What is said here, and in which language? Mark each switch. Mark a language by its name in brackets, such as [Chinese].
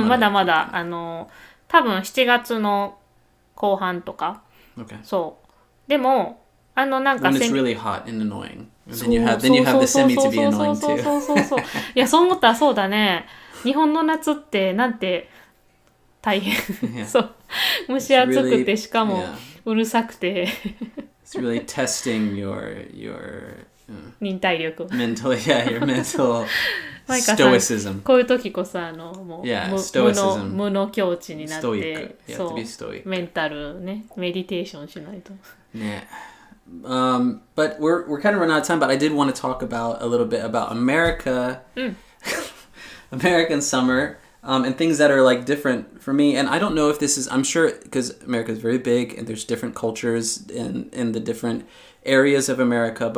[Japanese] まだまだ多分7月の後半とか。 [English] Okay. [Japanese] そう。でもなんか [English] When it's really hot and annoying. Then you have the semi to be annoying too. [Japanese] そう。いやそう思ったらそうだね。日本の夏ってなんて大変。そう。蒸し暑くてしかもうるさくて。 [English] It's really testing your [Japanese] 忍耐力。 [English] your mental stoicism. [Japanese] こういう時こそもう無の境地になって、そうメンタルねメディテーションしないと。ね。 [English] But we're kind of running out of time. But I did want to talk about a little bit about America, American summer, and things that are like different for me. And I don't know if this is. I'm sure because America is very big and there's different cultures in the different areas of America.